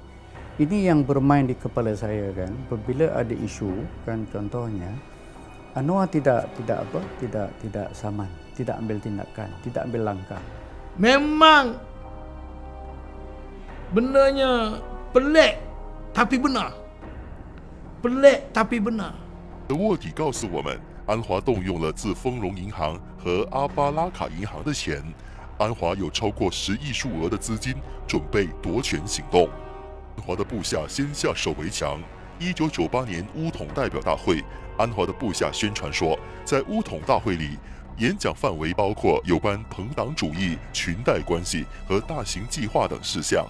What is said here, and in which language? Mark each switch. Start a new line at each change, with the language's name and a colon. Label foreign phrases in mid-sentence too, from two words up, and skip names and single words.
Malay: Ini yang bermain di kepala saya kan. Apabila ada isu kan, contohnya Anwar tidak saman, tidak ambil tindakan, tidak ambil langkah. Memang bendanya pelik tapi benar. Pelik tapi benar.
Chinese: 卧底告诉我们，安华动用了自丰荣银行和阿巴拉卡银行的钱，安华有超过10亿数额的资金准备夺权行动。安华的部下先下手为强。1998年乌统代表大会，安华的部下宣传说，在乌统大会里，演讲范围包括有关朋党主义、裙带关系和大型计划等事项。